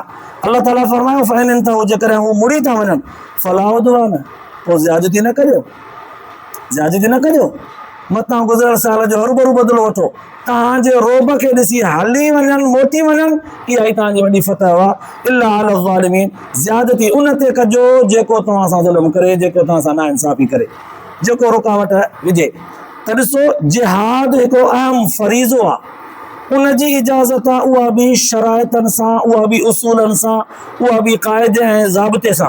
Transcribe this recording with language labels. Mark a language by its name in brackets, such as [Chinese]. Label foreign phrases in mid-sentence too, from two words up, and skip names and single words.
[Sindhi] अल्लाह ताला फरमायो [Arabic] فإن انتهوا, [Sindhi] जेकॾहिं हू मुड़ी था वञनि, [Arabic] فلا عدوان, [Sindhi] पोइ ज़्यादती न करियो, मतां गुज़िरियल साल जो हरूभरू बदिलो वठो। तव्हांजे रोब खे ॾिसी हली वञनि, मोटी वञनि, इहा ई तव्हांजी वॾी फतह आहे। [Arabic] إلا على الظالمين, [Sindhi] ज़्यादती उन ते कजो जेको तव्हां सां ज़ुल्म करे, जेको तव्हां सां नाइंसाफ़ी करे, जेको रुकावट विझे। त ॾिसो, जिहाद हिकिड़ो अहम फरीज़ो आहे, उनजी इजाज़त आहे, उहा बि शराइतनि सां, उहा बि उसूलनि सां, उहा बि क़ाइदे ऐं ज़ाब्ते सां।